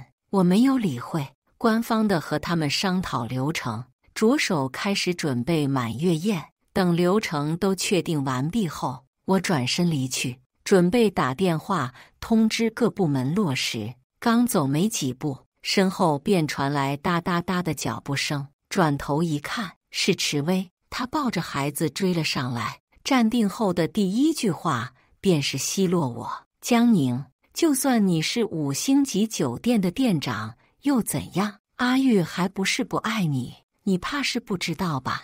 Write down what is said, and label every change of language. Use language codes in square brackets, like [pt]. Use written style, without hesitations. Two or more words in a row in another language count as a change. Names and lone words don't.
[zh] 我沒有理會，官方的和他們商討流程，着手開始準備滿月宴。等流程都確定完畢後，我轉身離去，準備打電話通知各部門落實。剛走沒幾步，身後便傳來噠噠噠的腳步聲。轉頭一看，是池薇。他抱着孩子追了上來，站定後的第一句話便是奚落我：“江寧，就算你是5星級酒店的店長又怎樣？阿玉還不是不愛你，你怕是不知道吧？”